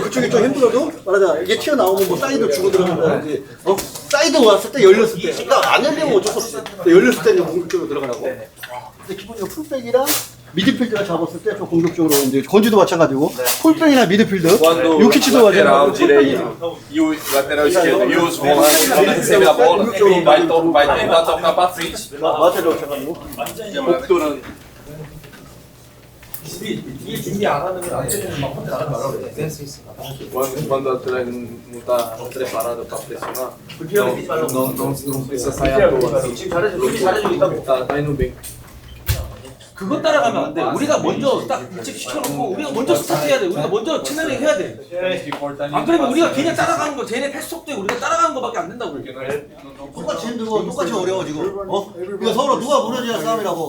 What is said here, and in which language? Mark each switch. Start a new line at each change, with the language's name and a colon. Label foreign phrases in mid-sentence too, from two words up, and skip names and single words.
Korean: 그쪽이 좀 힘들어도 말하자 이게 튀어나오면 뭐 사이드 주고 들어간다든지 사이드 왔을 때 열렸을 때 그러니까 안 열리면 어쩔 수 없어. 열렸을 때는 공격적으로 들어가라고. 근데 기본적으로 풀백이랑 미드필드가 잡았을 때 좀 공격적으로 이제 건지도 마찬가지고 풀백이나 미드필드 유키치도 마찬가지고
Portuguese: E o lateral esquerdo e os volantes quando recebe a bola vai tentar tocar para frente.
Korean: 마찬가지고
Portuguese: Rupturando.
Korean: 뒤에 준비 안 하면 안 되는 막 혼자 나가지 말라고 그래.
Portuguese: Quando o atleta não tá preparado para pressionar,
Korean: 불필요하게 뛰지 말라고.
Portuguese: não precisa sair à toa.
Korean: 지금 잘해주고 있다고.
Portuguese: Tá indo bem.
Korean: 그거 따라가면 안 돼. 우리가 먼저 딱 일찍 시켜놓고 우리가 먼저 스타트해야 돼. 우리가 먼저 채널링 해야 돼. 안 그러면 우리가 그냥 따라가는 거, 쟤네 패스 속도에 우리가 따라가는 거밖에 안 된다고. 똑같이 힘들고 똑같이 어려워 지금. 이거 서로 누가 무너지냐 싸움이라고.